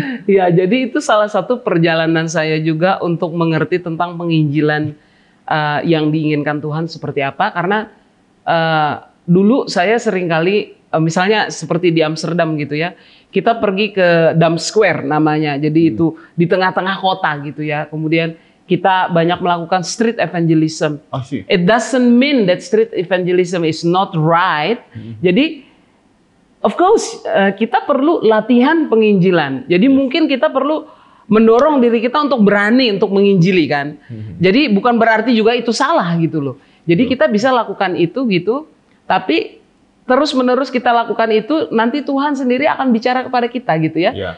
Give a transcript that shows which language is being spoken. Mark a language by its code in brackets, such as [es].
[id] Ya, jadi itu salah satu perjalanan saya juga untuk mengerti tentang penginjilan yang diinginkan Tuhan seperti apa. Karena dulu saya seringkali, misalnya seperti di Amsterdam gitu ya, kita pergi ke Dam Square namanya. Jadi itu di tengah-tengah kota gitu ya. Kemudian kita banyak melakukan street evangelism. [en] It doesn't mean that street evangelism is not right. [id] Jadi of course, kita perlu latihan penginjilan. Jadi mungkin kita perlu mendorong diri kita untuk berani untuk menginjili kan. Jadi bukan berarti juga itu salah gitu loh. Jadi kita bisa lakukan itu gitu, tapi terus-menerus kita lakukan itu, nanti Tuhan sendiri akan bicara kepada kita gitu ya.